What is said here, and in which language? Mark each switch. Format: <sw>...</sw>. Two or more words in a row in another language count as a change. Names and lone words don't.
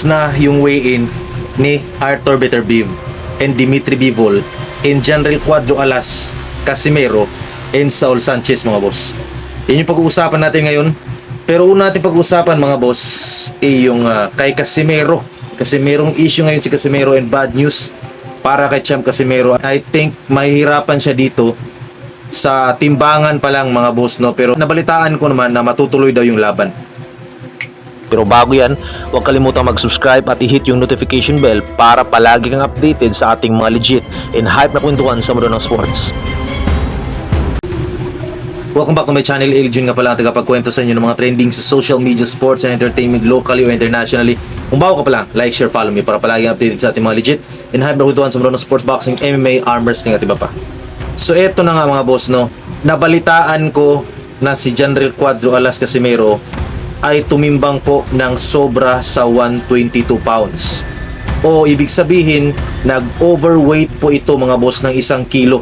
<tl>na yung weigh-in ni Arthur Beterbiev and Dimitri Bivol and Janril Cuadro Alas, Casimero and Saul Sanchez mga boss. Yan yung pag-uusapan natin ngayon. Pero una natin pag-uusapan mga boss yung kay Casimero. Kasi merong issue ngayon si Casimero and</tl> <en>bad news</en> <tl>para kay Champ Casimero.</tl> <en>I think</en> <tl>mahihirapan siya dito sa timbangan pa lang mga boss, no? Pero nabalitaan ko naman na matutuloy daw yung laban. Pero bago yan, huwag kalimutang mag-subscribe at i-hit yung</tl> <en>notification bell</en> <tl>para palagi kang updated sa ating mga</tl> <en>legit and hype</en> <tl>na kwentuhan sa mundo ng sports.</tl> <en>Welcome back to my channel.</en> <tl>Eljun nga pala ang tagapagkwento sa inyo ng mga trending sa</tl> <en>social media, sports and entertainment locally</en> <tl>o internationally. Kung bago ka pa lang,</tl> <en>like, share, follow me</en> <tl>para palagi updated sa ating mga</tl> <en>legit and hype</en> <tl>na kwentuhan sa mundo ng</tl> <en>sports, boxing, MMA, arm wrestling</en> <tl>at iba pa. So eto na nga mga boss, no, nabalitaan ko na si Janril Cuadro Alas Casimero ay tumimbang po ng sobra sa 122 pounds. O ibig sabihin, nag-overweight po ito mga boss ng 1 kilo.</tl>